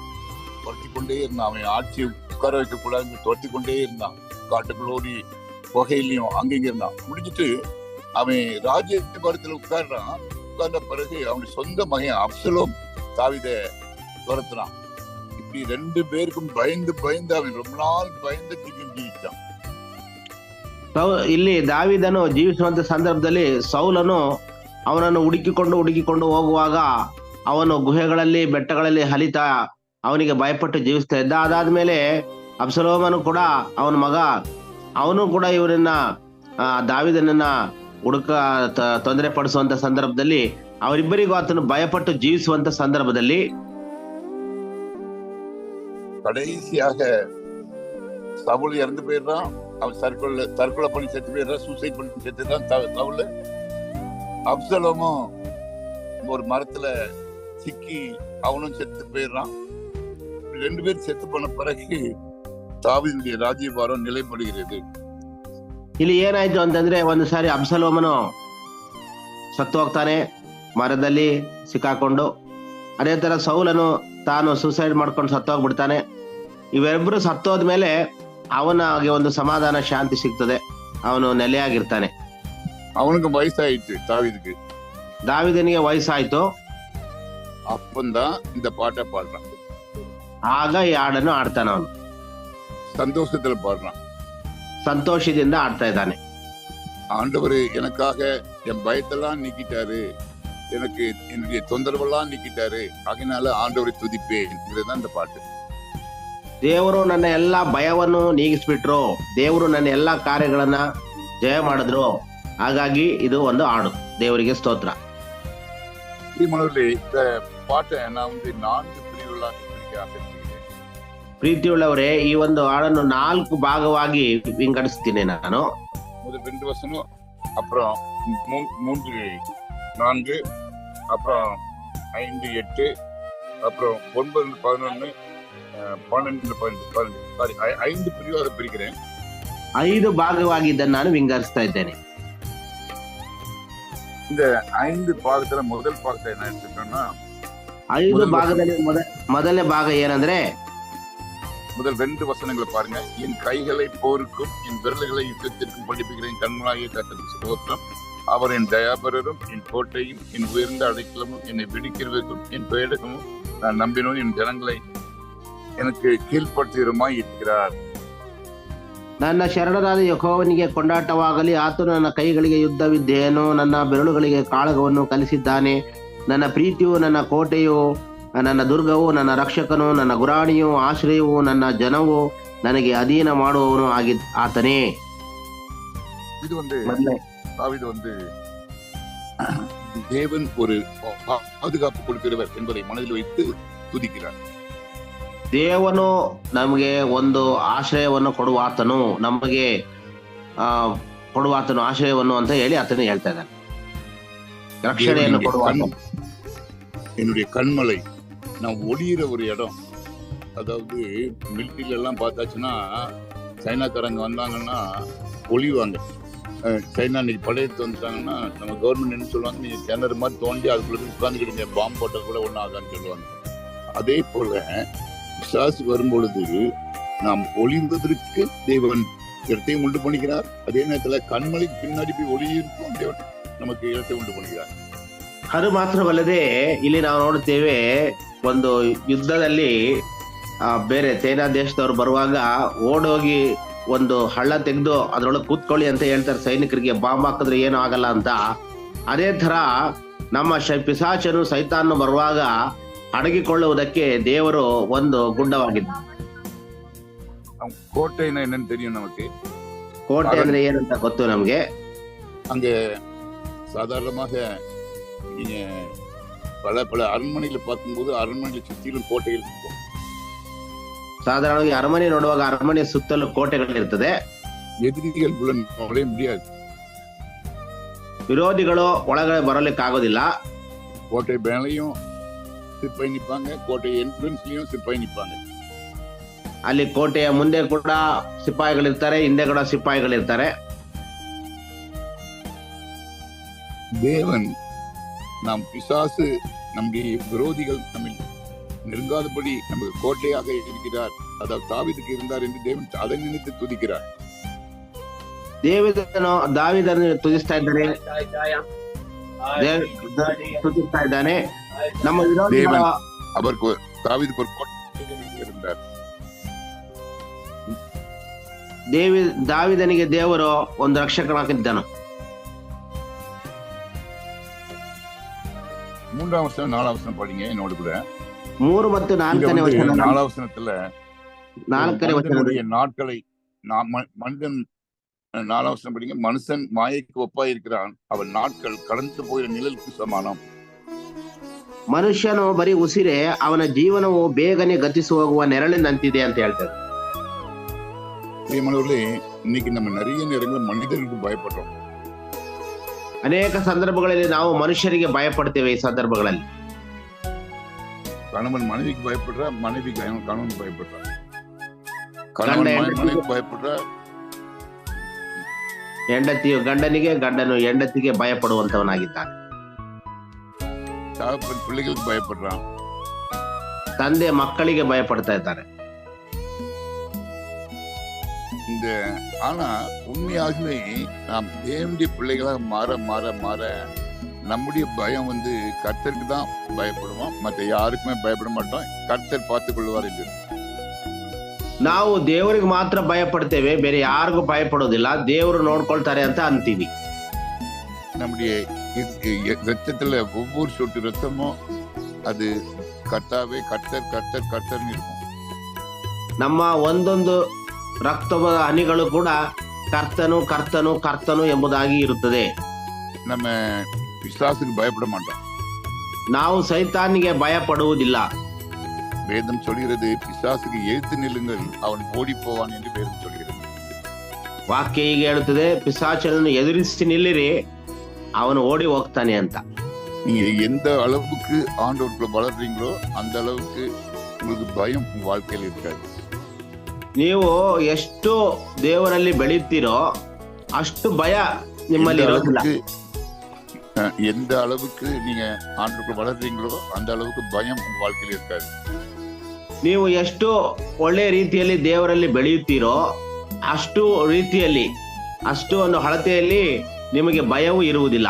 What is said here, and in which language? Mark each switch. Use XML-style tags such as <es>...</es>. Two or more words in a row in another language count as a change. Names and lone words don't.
<ta>அவன் ஆட்சியை உட்கார வைக்க கூடாது, துரத்தி கொண்டே இருந்தான். காட்டுக்குள்ளோடி புகையிலையும் அங்கங்க இருந்தான். முடிஞ்சிட்டு அவன் ராஜ்யபாரத்துல உட்கார்ந்த பிறகு அவனுடைய சொந்த மகன் அப்சலோம் தாவீதை துரத்துறான். இப்ப இப்படி 2 பேருக்கும் பயந்து பயந்து அவன் ரொம்ப நாள் பயந்து ಜೀವಿಸಿದ.</ta> <kn>ಇಲ್ಲಿ ದಾವೀದನು ಜೀವಿಸುವಂತ ಸಂದರ್ಭದಲ್ಲಿ ಸೌಲನು ಅವನನ್ನು ಹುಡುಕಿಕೊಂಡು ಹೋಗುವಾಗ ಅವನು ಗುಹೆಗಳಲ್ಲಿ ಬೆಟ್ಟಗಳಲ್ಲಿ ಹಲಿತಾ ಅವನಿಗೆ ಭಯಪಟ್ಟು ಜೀವಿಸ್ತಾ ಇದ್ದ. ಅದಾದ್ಮೇಲೆ ಅಬ್ಸಲೋಮನು ಕೂಡ ಅವನ ಮಗ, ಅವನು ಕೂಡ ಇವರನ್ನ ದಾವೀದನನ್ನ ತೊಂದರೆ ಪಡಿಸುವಂತ ಸಂದರ್ಭದಲ್ಲಿ ಅವರಿಬ್ಬರಿಗೂ ಆತನು ಭಯಪಟ್ಟು ಜೀವಿಸುವಂತ ಸಂದರ್ಭದಲ್ಲಿ</kn> <ta>கடைசியாக சவுல் இறந்து போயிடுறான். அவன் தற்கொலை பண்ணி செத்து போயிடுறான், சூசைட் பண்ணி செத்துறான் சவுல். அப்சலோமும் ஒரு மரத்துல சிக்கி அவனும் செத்து போயிடுறான். 2 பேர் செத்து போன பிறகு தாவீதுடைய ರಾಜ್ಯಭಾರ நிலைப்படுகிறது.</ta> <kn>ಇಲ್ಲಿ ಏನಾಯ್ತು ಅಂತಂದ್ರೆ, ಒಂದು ಸಾರಿ ಅಬ್ಸಲೋಮನು ಸತ್ತು ಹೋಗ್ತಾನೆ ಮರದಲ್ಲಿ ಸಿಕ್ಕಾಕೊಂಡು. ಅದೇ ತರ ಸೌಲನು ತಾನು ಸೂಸೈಡ್ ಮಾಡ್ಕೊಂಡು ಸತ್ತೋಗ್ಬಿಡ್ತಾನೆ. ಇವೆರಬ್ರು ಸತ್ತೋದ್ಮೇಲೆ ಅವನಿಗೆ ಒಂದು ಸಮಾಧಾನ ಶಾಂತಿ ಸಿಗ್ತದೆ, ಅವನು ನೆಲೆಯಾಗಿರ್ತಾನೆ.</kn> <ta>அவனுக்கு வயசாயிட்டு</ta> <kn>ದಾವೀದನಿಗೆ ವಯಸ್ಸಾಯ್ತು.</kn> <ta>அப்பந்தான் இந்த பாட்டை பாடுறான்.</ta> <kn>ಆಗ ಈ ಹಾಡನ್ನು ಆಡ್ತಾನೆ. ಅವನು</kn> <ta>சந்தோஷத்துல பாடுறான்,</ta> <kn>ಸಂತೋಷದಿಂದ ಆಡ್ತಾ ಇದ್ದಾನೆ.</kn> <ta>ஆண்டவர் எனக்காக என் பயத்தெல்லாம் நீக்கிட்டாரு, எனக்கு என்னுடைய தொந்தரவெல்லாம் நீக்கிட்டாரு, அதனால ஆண்டவரை துதிப்பேன். இதுதான் இந்த பாட்டு.</ta> <kn>ದೇವರು ನನ್ನ ಎಲ್ಲಾ ಭಯವನ್ನು ನೀಗಿಸ್ಬಿಟ್ರು, ದೇವರು ನನ್ನ ಎಲ್ಲಾ ಕಾರ್ಯಗಳನ್ನ ಜಯ ಮಾಡಿದ್ರು. ಹಾಗಾಗಿ ಇದು ಒಂದು ಹಾಡು, ದೇವರಿಗೆ ಸ್ತೋತ್ರ. ಈ ಮನದಲ್ಲಿ</kn> <ta>இந்த பாட்டை நான் 4 பிரிவுகளாக பிரிக்க ஆசைப்படுகிறேன்.</ta> <kn>ಪ್ರೀತಿಯುಳ್ಳವರೇ, ಈ ಒಂದು ಹಾಡನ್ನು 4 ಭಾಗವಾಗಿ ವಿಂಗಡಿಸ್ತೀನಿ ನಾನು.</kn> <ta>முதல் 2 வசனம், அப்புறம் 3 4, அப்புறம் 5 8, அப்புறம் 9 11 12 12 5 பிரிவாக பிரிக்கிறேன்.</ta> <kn>5 ಭಾಗವಾಗಿ ಇದನ್ನು ನಾನು ವಿಂಗಡಿಸ್ತಾ ಇದ್ದೇನೆ.</kn> <ta>இந்த 5 பாகத்துல முதல் பாகத்தை என்ன எடுத்துட்டோம்னா,</ta> <kn>5 ಭಾಗದಲ್ಲಿ ಮೊದಲನೇ ಭಾಗ ಏನಂದ್ರೆ,</kn> <ta>முதல் 2 வசனங்களை பாருங்க. என் கைகளை போருக்கும் என் விரல்களை யுத்தத்திற்கும் படிப்புகிறேன், கண்மலாகிய கர்த்தருக்கு ஸ்தோத்திரம். அவர் என் தயாபரரும் என் கோட்டையும் என் உயர்ந்த அடைக்கலமும் என்னை விடுக்கிறவருக்கும் என் பேடகமும் நான் நம்பினோம், என் ஜனங்களை எனக்கு கீழ்ப்படுத்திருமாய் இருக்கிறார்.</ta> <kn>ನನ್ನ ಶರಣರಾದ ಯೆಹೋವನಿಗೆ ಕೊಂಡಾಟವಾಗಲಿ, ಆತನು ನನ್ನ ಕೈಗಳಿಗೆ ಯುದ್ಧ ವಿದ್ಯೆಯನ್ನು, ನನ್ನ ಬೆರಳುಗಳಿಗೆ ಕಾಳಗವನ್ನು ಕಲಿಸಿದ್ದಾನೆ. ನನ್ನ ಪ್ರೀತಿಯು, ನನ್ನ ಕೋಟೆಯು, ನನ್ನ ದುರ್ಗವು, ನನ್ನ ರಕ್ಷಕನು, ನನ್ನ ಗುರಾಣಿಯು, ಆಶ್ರಯವು, ನನ್ನ ಜನವು, ನನಗೆ ಅಧೀನ ಮಾಡುವವನು ಆತನೇ.</kn> <ta>இது தாவீது தேவன் ஒரு பாதுகாப்பு கொடுக்கிறவர் என்பதை மனதில் வைத்து துதிக்கிறார்.</ta> <kn>ದೇವನು ನಮಗೆ ಒಂದು ಆಶ್ರಯವನ್ನು ಕೊಡುವಾತನು, ನಮಗೆ ಕೊಡುವಾತನು ಆಶ್ರಯವನ್ನು ಅಂತ ಹೇಳಿ ಆತನು ಹೇಳ್ತಾ ಇದ್ದಾನೆ. ರಕ್ಷಣೆಯನ್ನು ಕೊಡುವಾತನು.</kn> <ta>என்னுடைய கண்மலை, நான் ஒளியிற ஒரு இடம். அதாவது மிலிட்டரியில எல்லாம் பார்த்தாச்சுன்னா, சைனாக்காரங்க வந்தாங்கன்னா ஒளிவாங்க. சைனா இன்னைக்கு படையெடுத்து வந்துட்டாங்கன்னா நம்ம கவர்மெண்ட் என்ன சொல்லுவாங்க, நீங்க கிணறு மாதிரி தோண்டி அதுக்குள்ள உட்கார்ந்துக்கிட்டீங்க, பாம்பு போட்ட கூட ஒன்றும் ஆகான்னு சொல்லுவாங்க. அதே போல விசுவாசி வரும்பொழுது நாம் ஒளிந்ததற்கு தேவன் இடத்தையும் உண்டு பண்ணிக்கிறார். அதே நேரத்துல கண்மலைக்கு பின்னாடி போய் ஒளி இருக்கும், தேவன் நமக்கு இடத்தை</ta> <kn>ಉಂಟು ಮಾಡಿದ್ದಾರೆ. ಅದು ಮಾತ್ರವಲ್ಲದೆ ಇಲ್ಲಿ ನಾವು ನೋಡುತ್ತೇವೆ, ಒಂದು ಯುದ್ಧದಲ್ಲಿ ಬೇರೆ ಚೈನಾ ದೇಶದವ್ರು ಬರುವಾಗ ಓಡೋಗಿ ಒಂದು ಹಳ್ಳ ತೆಗೆದು ಅದ್ರೊಳಗೆ ಕೂತ್ಕೊಳ್ಳಿ ಅಂತ ಹೇಳ್ತಾರೆ ಸೈನಿಕರಿಗೆ, ಬಾಂಬ್ ಹಾಕಿದ್ರೆ ಏನು ಆಗಲ್ಲ ಅಂತ. ಅದೇ ತರ ನಮ್ಮ ಪಿಶಾಚನು ಸೈತಾನು ಬರುವಾಗ ಅಡಗಿಕೊಳ್ಳುವುದಕ್ಕೆ ದೇವರು ಒಂದು ಗುಡ್ಡವಾಗಿದ್ದ. ಕೋಟೆನ ಏನಂತ</kn> <ta>தெரியும் நமக்கு.</ta> <kn>ಕೋಟೆ ಅಂದ್ರೆ ಏನಂತ ಗೊತ್ತು ನಮ್ಗೆ.</kn> <ta>அங்கே சாதாரணமாக நீங்க பல அரண்மனைகளை பார்க்கும்போது அரண்மனைகளை சுற்றிலும் கோட்டைகள் இருக்கும்.</ta> <kn>ಸಾಧಾರಣವಾಗಿ ಅರಮನೆ ನೋಡುವಾಗ ಅರಮನೆ ಸುತ್ತಲೂ ಕೋಟೆಗಳಿರ್ತದೆ.</kn> <ta>எதிரிகள் உள்ள நுழைய முடியாது,</ta> <kn>ವಿರೋಧಿಗಳು ಒಳಗಡೆ ಬರಲಿಕ್ಕೆ ಆಗೋದಿಲ್ಲ.</kn> <ta>கோட்டை மேலையும் சிப்பாய் நிப்பாங்க, கோட்டை என்ட்ரன்ஸ்லயும் சிப்பாய் நிப்பாங்க.</ta> <kn>ಅಲ್ಲಿ ಕೋಟೆಯ ಮುಂದೆ ಕೂಡ ಸಿಪಾಯಿಗಳಿರ್ತಾರೆ, ಹಿಂದೆ ಕೂಡ ಸಿಪಾಯಿಗಳಿರ್ತಾರೆ.</kn> <ta>தேவன் நாம் பிசாசு நம்முடைய விரோதிகள் நம்ம நெருங்காதபடி நமக்கு கோட்டையாக இருக்கிறார். அதாவது தாவீதுக்கு இருந்தார் என்று தேவன் அதை நினைத்து துதிக்கிறார்.</ta> <kn>ದಾವೀದನು ತುದಿಸ್ತಾ ಇದ್ದಾನೆ. ನಮ್ಮ</kn> <ta>தேவன் அவருக்கு தாவீதுக்கு ஒரு கோட்டை இருந்தார்.</ta> <kn>ದಾವಿದನಿಗೆ ದೇವರು ಒಂದು ರಕ್ಷಕನಾಗಿದ್ದನು.</kn> <ta>3 வசனம் 4 வசனம் படிங்க என்னோட கூட.</ta> <kn>3 ಮತ್ತು 4ನೇ ವಚನ.</kn> <ta>4 ವಚನத்துல</ta> <kn>4ನೇ ವಚನದಲ್ಲಿ</kn> <ta>நாட்களை மனிதன் 4 வசனம் படிங்க. மனுஷன் மாயைக்கு ஒப்பாய் இருக்கிறான், அவன் நாட்கள் கடந்து போகிற நிழலுக்கு சமானம்.</ta> <kn>ಮನುಷ್ಯನು ಬರೀ ಉಸಿರೇ, ಅವನ ಜೀವನವು ಬೇಗನೆ ಗತಿಸಿ ಹೋಗುವ ನೆರಳಿನಂತಿದೆ ಅಂತ ಹೇಳ್ತಾರೆ.</kn> <ta>ಪ್ರಿಯಮಾನವர்களே, இன்னைக்கு நம்ம நிறைய நேரங்களில் மனிதர்களுக்கு பயப்படுறோம்.</ta> <kn>ಅನೇಕ ಸಂದರ್ಭಗಳಲ್ಲಿ ನಾವು ಮನುಷ್ಯರಿಗೆ ಭಯಪಡ್ತೇವೆ. ಈ ಸಂದರ್ಭಗಳಲ್ಲಿ</kn> <ta>கணவன் மனைவிக்கு பயப்படுறா, மனைவி கணவன் பயப்படுறா, கணவன் மனைவிக்கு பயப்படுறா,</ta> <kn>ಹೆಂಡತಿಯು ಗಂಡನಿಗೆ, ಗಂಡನು ಹೆಂಡತಿಗೆ ಭಯಪಡುವಂತವನಾಗಿದ್ದಾನೆ.</kn> <ta>தகப்பன் பிள்ளைகளுக்கு பயப்படுறான்,</ta> <kn>ತಂದೆ ಮಕ್ಕಳಿಗೆ ಭಯಪಡ್ತಾ ಇದ್ದಾರೆ.</kn> <ta>ஆனா உண்மையாகவே நாம் தேவனுடைய பிள்ளைகளாக மாற மாற மாற நம்முடைய பயம் கர்த்தருக்கு தான் பயப்படுவோம், மற்ற யாருக்குமே பயப்பட மாட்டோம். கர்த்தர் பார்த்துக் கொள்வார் என்று.</ta> <kn>ನಾವು ದೇವರಿಗೆ ಮಾತ್ರ ಭಯ ಪಡ್ತೇವೆ, ಬೇರೆ ಯಾರಿಗೂ ಭಯ ಪಡೋದಿಲ್ಲ, ದೇವರು ನೋಡ್ಕೊಳ್ತಾರೆ ಅಂತ ಅಂತೀವಿ.</kn> <ta>நம்முடைய ரத்தத்துல ஒவ்வொரு சொட்டு ரத்தமும் அது கர்த்தாவே கர்த்தர் கர்த்தர் கர்த்தர்னு இருக்கும்.</ta> <kn>ನಮ್ಮ ಒಂದೊಂದು ರಕ್ತದ ಹನಿಗಳು ಕೂಡ ಕರ್ತನು ಕರ್ತನು ಕರ್ತನು ಎಂಬುದಾಗಿ ಇರುತ್ತದೆ.</kn> <ta>நம்ம பிசாசுக்கு பயப்பட மாட்டோம்.</ta> <kn>ನಾವು ಸೈತಾನಿಗೆ ಭಯ ಪಡುವುದಿಲ್ಲ.</kn> <ta>வேதம் சொல்கிறது, பிசாசுக்கு எதிர்த்து நில்லுங்கள், அவன் ஓடி போவான் என்று வேதம் சொல்கிறது.</ta> <kn>ವಾಕ್ಯ ಹೀಗೆ ಹೇಳುತ್ತದೆ, ಪಿಶಾಚನನ್ನು ಎದುರಿಸಿ ನಿಲ್ಲಿರಿ, ಅವನು ಓಡಿ ಹೋಗ್ತಾನೆ ಅಂತ.</kn> <ta>நீங்க எந்த அளவுக்கு ஆண்டவருக்குள்ள வளர்றீங்களோ அந்த அளவுக்கு உங்களுக்கு பயம் உங்க வாழ்க்கையில் இருக்காது.</ta> <kn>ನೀವು ಎಷ್ಟು ದೇವರಲ್ಲಿ ಬೆಳೆಯುತ್ತೀರೋ ಅಷ್ಟು ಭಯ ನಿಮ್ಮಲ್ಲಿ ಇರೋದಿಲ್ಲ.</kn> <ta>எந்த அளவுக்கு நீங்க ஆண்டவருக்குள்ள வளர்றீங்களோ அந்த அளவுக்கு பயம் உங்க வாழ்க்கையில் இருக்காது.</ta> <kn>ನೀವು ಎಷ್ಟು ಒಳ್ಳೆ ರೀತಿಯಲ್ಲಿ ದೇವರಲ್ಲಿ ಬೆಳೆಯುತ್ತೀರೋ ಅಷ್ಟು ರೀತಿಯಲ್ಲಿ, ಅಷ್ಟು ಒಂದು ಅಳತೆಯಲ್ಲಿ ನಿಮಗೆ ಭಯವೂ ಇರುವುದಿಲ್ಲ.</kn>